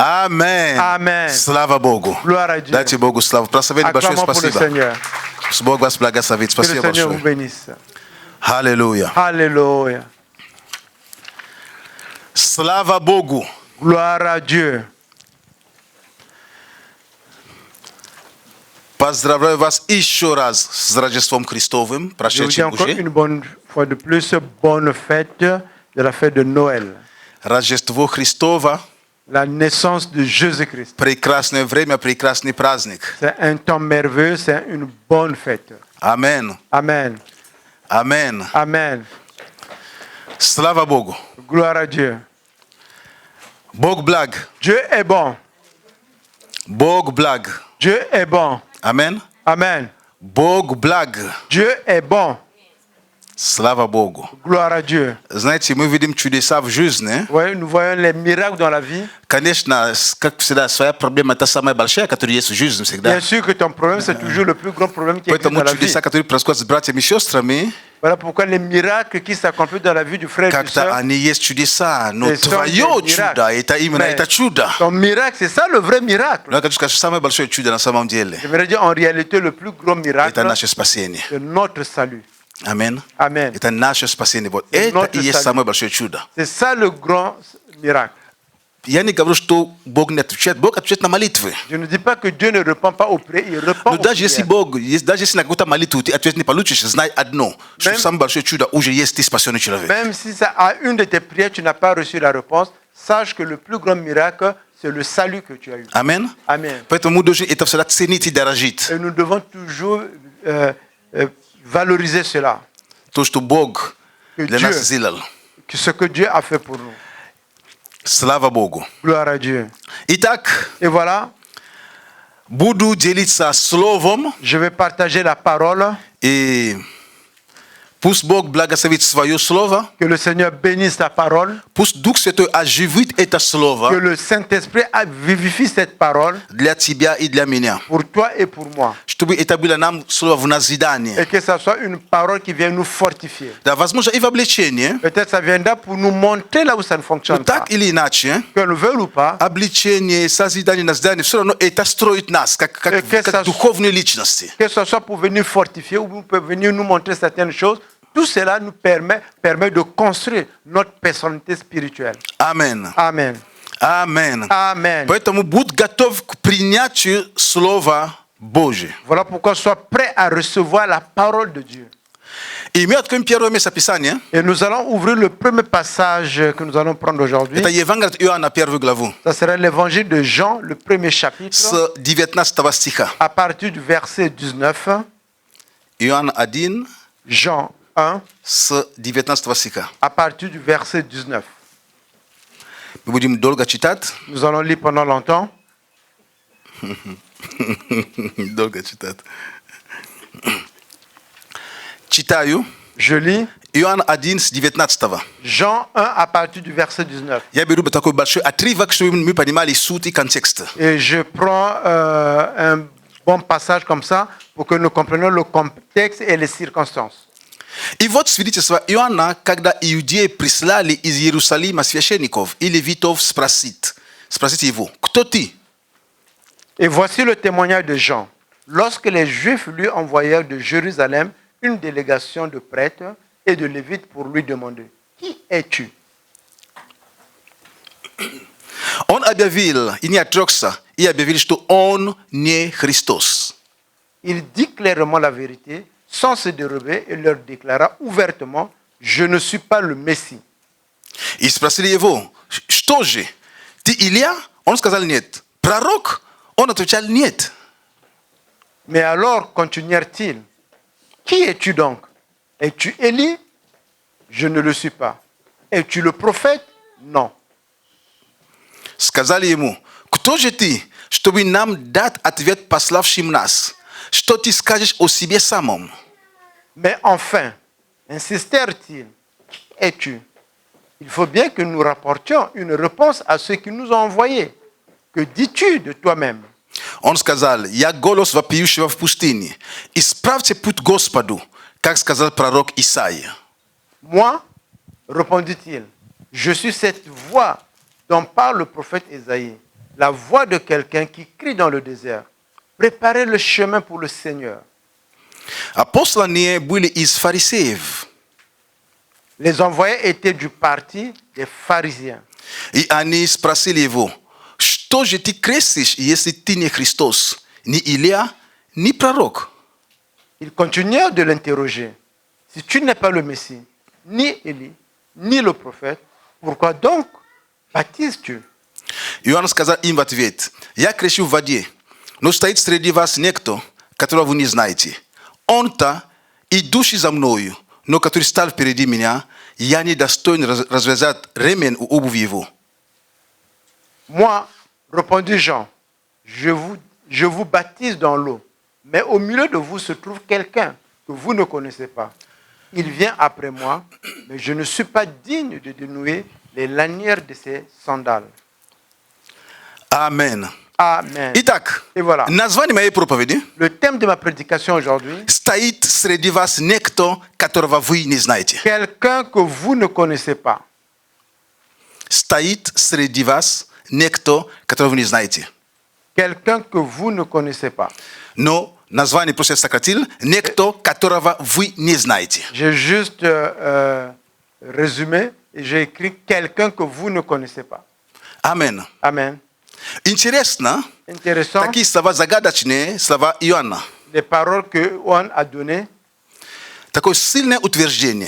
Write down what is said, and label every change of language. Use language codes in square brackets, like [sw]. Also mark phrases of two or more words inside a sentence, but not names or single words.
[fr] Amen. Amen. [ru] Слава Богу. [fr] Gloire à Dieu. Acclamons pour le Seigneur. Que le Seigneur vous bénisse. Alléluia. Alléluia. [ru] Слава Богу. [fr] Gloire à Dieu. [ru] Поздравляю вас еще раз с Рождеством Христовым, прошедшим уже. [fr] Une bonne fois de plus, bonne fête de la fête de Noël. [ru] Рождество Христово. [fr] La naissance de Jésus-Christ. [ru] Прекрасное время, прекрасный праздник. [fr] C'est un temps merveilleux, c'est une bonne fête. Amen. Amen. Amen. Amen. [ru] Слава Богу. [fr] Gloire à Dieu. [ru] Бог благ. [fr] Dieu est bon. [ru] Бог благ. [fr] Dieu est bon. Amen. Amen. [ru] Бог благ. [fr] Dieu est bon. [ru] Слава Богу. [fr] Gloire à Dieu. [ru] Знаете, мы видим чудеса в жизни. [fr] Oui, nous voyons les miracles dans la vie. [ru] Конечно, как всегда, своя проблема это самая большая, которая есть в жизни всегда. [fr] Bien sûr que ton problème, c'est toujours le plus grand problème qui existe dans [ru] Поэтому [fr] la vie. [ru] чудеса, которые происходят с братьями и сестрами, [fr] Voilà pourquoi les miracles qui s'accomplissent dans la vie du frère et du [ru] как-то [fr] sœur, [ru] они есть чудеса, но [fr] ce sont [ru] твое [fr] des miracles. [ru] чудо, это именно [fr] Mais [ru] это чудо. [fr] ton miracle, c'est ça le vrai miracle. [ru] Но я хочу сказать, что самое большое чудо на самом деле, [fr] Je veux dire, en réalité, le plus grand miracle, [ru] это наше спасение. [fr] c'est notre salut. [ru] Аминь. [fr] Amen. [ru] Это наше спасение. Вот [fr] C'est [ru] это [fr] notre [ru] и есть [fr] salut. [ru] самое большое чудо. [fr] C'est ça le grand miracle. [ru] Я не говорю, что Бог не отвечает. Бог отвечает на молитвы. [fr] Je ne dis pas que Dieu ne répond pas aux prières, il répond [ru] Но [fr] aux [ru] даже если [fr] prières. [ru] Бог, даже если на какую-то молитву ты ответ не получишь, знай одно, что [fr] Même- [ru] самое большое чудо уже есть ты спасенный человек. [fr] Même si ça, à une de tes prières, tu n'as pas reçu la réponse, sache que le plus grand miracle, c'est le salut que tu as eu. [ru] Аминь. [fr] Amen. [ru] Поэтому мы должны это всегда ценить и дорожить. [fr] Et nous devons toujours valoriser cela, [ru] То, что Бог [fr] que [ru] для [fr] Dieu, [ru] нас сделал. [fr] que ce que Dieu a fait pour nous. [ru] Слава Богу. [fr] Gloire à Dieu. [ru] Итак, [fr] Et voilà, [ru] буду делиться словом, [fr] je vais partager la parole. [ru] и пусть Бог благословит свое слово, [fr] Que le Seigneur bénisse ta parole. [ru] пусть Дух Святой оживит это [fr] Que [ru] слово [fr] le Saint-Esprit vivifie cette parole [ru] для тебя и для меня. [fr] pour toi et pour moi. [ru] Чтобы это было нам слово в назидание. [fr] Et que ça soit une parole qui vient nous fortifier. [ru] Да, возможно, и в обличение. [fr] Peut-être ça viendra pour nous montrer là où ça ne [ru] Но [fr] fonctionne pas. [ru] так или иначе, [fr] Que le veuille ou pas, [ru] обличение, созидание, назидание, все равно это строит нас, как духовные личности. [fr] que ce soit pour venir fortifier ou pour venir nous montrer certaines choses, tout cela nous permet de construire notre personnalité spirituelle. [ru] Амен. [fr] Amen. [ru] Амен. [fr] Amen. [ru] Поэтому будь готов к принятию Слова Божьего. [fr] Voilà pourquoi sois prêt à recevoir la parole de Dieu. [ru] И мы откроем первое место Писания. [fr] Et nous allons ouvrir le premier passage que nous allons prendre aujourd'hui. [ru] Это Евангелие от Иоанна, первую главу, [fr] Ça sera l'évangile de Jean, le premier chapitre, [ru] с 19 стиха. [fr] à partir du verset 19. [ru] Иоанн 1, [fr] Jean 1, [ru] с 19 стиха. [fr] à partir du verset 19. [ru] Мы будем долго читать. [fr] Nous allons lire pendant longtemps. [ru] Долго читать. Читаю. [fr] Je lis [ru] Иоанн 1 с 19. [fr] Jean 1 à partir du verset 19. [ru] Я беру такой большой отрывок, чтобы мы понимали суть и контекст. [fr] Et je prends un bon passage comme ça pour que nous comprenions le contexte et les circonstances. [ru] И вот свидетельство Иоанна, когда иудеи прислали из Иерусалима священников и левитов спросить его, кто ты? [fr] Et voici le témoignage de Jean. Lorsque les Juifs lui envoyèrent de Jérusalem une délégation de prêtres et de lévites pour lui demander, qui es-tu? [ru] Он объявил, и не отрекся, и объявил, что он не Христос. [fr] Il dit clairement la vérité, sans se dérober, et leur déclara ouvertement, je ne suis pas le Messie. [ru] И спросили его, что же, ты Илия? Он сказал нет. Пророк? Он отвечал нет. [fr] Mais alors continuèrent-ils, qui es-tu donc? Es-tu Élie? Je ne le suis pas. Es-tu le prophète? Non. [ru] Сказали ему, кто же ты, чтобы нам дать ответ пославшим нас? Что ты скажешь о себе самом? [fr] Mais enfin, insistèrent-ils, qui es-tu? Il faut bien que nous rapportions une réponse à ceux qui nous ont envoyés. Que dis-tu de toi-même? [ru] Он сказал, я голос вопиющего в пустыне. Исправьте путь Господу, как сказал пророк Исаия. [fr] Moi, répondit-il, je suis cette voix dont parle le prophète Ésaïe, la voix de quelqu'un qui crie dans le désert. Préparez le chemin pour le Seigneur. [ru] А посланные были из фарисеев. [fr] Les envoyés étaient du parti des pharisiens. [ru] И они спросили его, что же ты крестишь, если ты не Христос, ни Илия, ни пророк? [fr] Ils continuèrent de l'interroger. Si tu n'es pas le Messie, ni Élie, ni le prophète, pourquoi donc baptises-tu? [ru] Ioana сказал им в ответ: «Я крещу в воде, но стоит среди вас некто, которого вы не знаете. Он-то, идущий за мною, но который стал впереди меня, я не достоин развязать ремень у обуви его». [fr] Moi, répondit Jean, je vous baptise dans l'eau, mais au milieu de vous se trouve quelqu'un que vous ne connaissez pas. Il vient après moi, mais je ne suis pas digne de dénouer les lanières de ses sandales. Amen. Amen. [ru] Итак, [fr] Et voilà. [ru] название моей проповеди [fr] Le thème de ma prédication aujourd'hui, [ru] стоит среди вас некто, которого вы не знаете. [fr] quelqu'un que vous ne connaissez pas. [ru] Стоит среди вас некто, которого вы не знаете. [fr] Quelqu'un que vous ne connaissez pas. [ru] Но название просто сократил: некто, которого вы не знаете. [fr] J'ai juste résumé et j'ai écrit quelqu'un que vous ne connaissez pas. Amen. Amen. [ru] Интересно, [fr] Intéressant, [ru] такие слова загадочные, слова Иоанна. [fr] les paroles que Juan a données, [ru] Такое сильное утверждение.